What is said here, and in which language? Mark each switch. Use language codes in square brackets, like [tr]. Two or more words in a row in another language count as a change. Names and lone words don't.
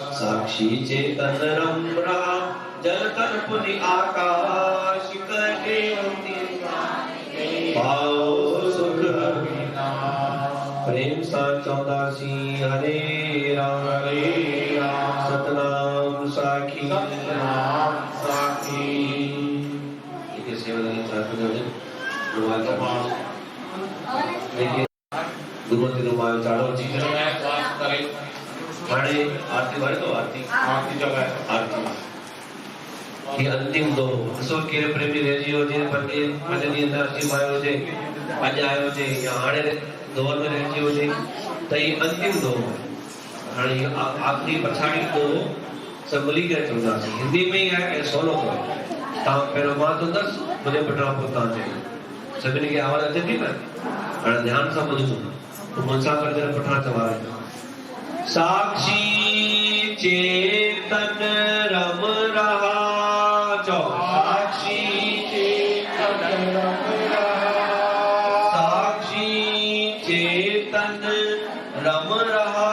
[hi] साक्षी चेतन रम्रा जल तन पुनि आकाश कहते पाओ सुख प्रेम सा चौदासी हरे राम सतनाम साखी सतनाम साखी। देखिए सेवादारी चाहते हैं [sd] रुमाल चाड़ो देखिए गुरुमती रुमाल चाड़ो जी हाणे आरती वाले तो आरती आरती जगह आरती कि अंतिम दो असो केर प्रेमी रहिजी हुजे पर के पंज ॾींहं अंदरि अची पायो हुजे अॼु आयो हुजे या हाणे दौर में रहिजी हुजे त ही अंतिम दो हाणे आखिरी पछाड़ी दो सब मिली करे चवंदासीं हिंदी में ही आहे ऐं सवलो कयो तव्हां पहिरियों मां चवंदसि मुंहिंजे पुठियां पोइ तव्हां चयो सभिनी खे आवाज़ अचे थी न हाणे ध्यान सां ॿुधो पोइ मुंसां करे पुठियां चवायो [hi] साक्षी चेतन रम रहा साक्षी चेतन रम रहा साक्षी चेतन रम रहा